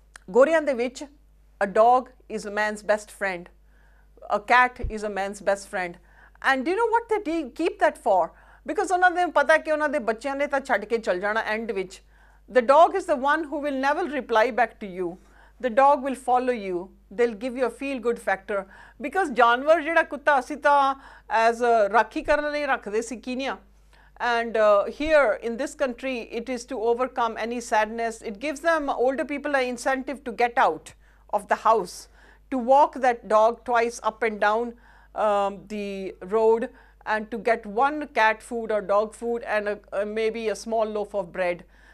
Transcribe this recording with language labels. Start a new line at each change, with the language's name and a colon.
Punjabi: Goriyan de vich,
English: a dog is a man's best friend. A cat is a man's best friend. And do you know what they keep that for?
Punjabi: Because ਉਹਨਾਂ ਦੇ ਪਤਾ ਕਿ ਉਹਨਾਂ ਦੇ ਬੱਚਿਆਂ ਨੇ ਤਾਂ ਛੱਡ ਕੇ ਚਲ ਜਾਣਾ end ਵਿੱਚ.
English: The dog is the one who will never reply back to you. The dog will follow you. They'll give you a feel-good factor.
Punjabi: Because ਜਾਨਵਰ ਜਿਹੜਾ ਕੁੱਤਾ ਅਸੀਂ ਤਾਂ as ਰਾਖੀ ਕਰਨ ਲਈ ਰੱਖਦੇ ਸੀ ਕੀਨੀਆ.
English: And here in this country, it is to overcome any sadness. It gives them, older people, an incentive to get out of the house, to walk that dog twice up and down the road, and to get one cat food or dog food and maybe a small loaf of bread.